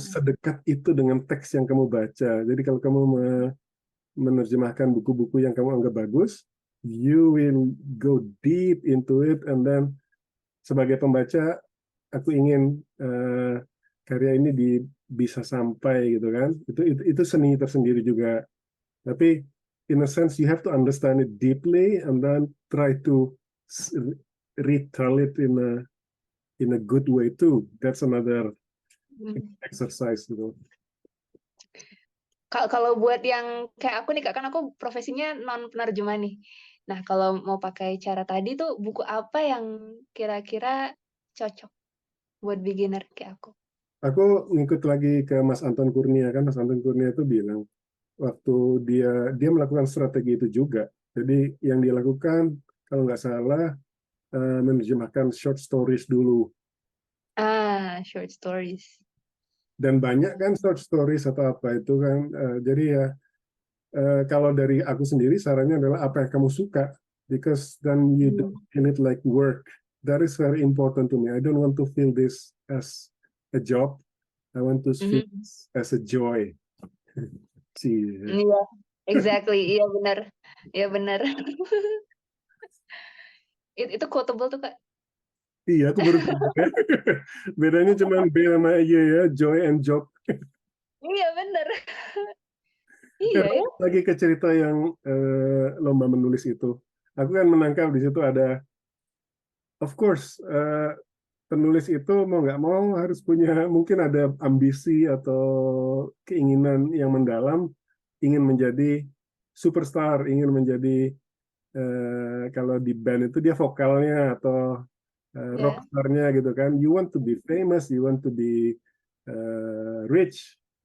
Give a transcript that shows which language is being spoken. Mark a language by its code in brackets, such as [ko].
[id] sedekat itu dengan teks yang kamu baca. Jadi kalau kamu menerjemahkan buku-buku yang kamu anggap bagus, [en] you will go deep into it, and then [id] sebagai pembaca, aku ingin karya ini bisa sampai gitu kan. Itu seni tersendiri juga. Tapi [en] in a sense you have to understand it deeply and then try to retell it in a good way too. That's another Mhm. exercise gitu. [id] Kalau buat yang kayak aku nih Kak, kan aku profesinya non penerjemah nih. Nah, kalau mau pakai cara tadi tuh, buku apa yang kira-kira cocok buat beginner kayak aku? Aku ngikut lagi ke Mas Anton Kurnia kan, Mas Anton Kurnia itu bilang waktu dia melakukan strategi itu juga. Jadi yang dia lakukan kalau nggak salah menerjemahkan short stories dulu. Short stories. Dan banyak kan short stories atau apa itu kan. Jadi ya kalau dari aku sendiri sarannya adalah apa yang kamu suka, [en] because then you don't Mhm, feel it like work. That is very important to me. I don't want to feel this as a job. I want to feel mhm. this as a joy. See, [id] Iya, [en] exactly, [id] iya benar. Iya benar. Itu quotable tuh Kak. iya, aku baru tahu ya. Bedanya cuma B sama Y ya, [en] joy and job. [id] Iya benar. Iya ya. Lagi ke cerita yang lomba menulis itu. Aku kan menangkap di situ ada, [en] of course, [id] penulis itu mau nggak mau harus punya, mungkin ada ambisi atau keinginan yang mendalam, ingin menjadi superstar, ingin menjadi kalau di band itu dia vokalnya atau Iya, rockstarnya gitu kan. [en] You want to be famous, you want to be rich,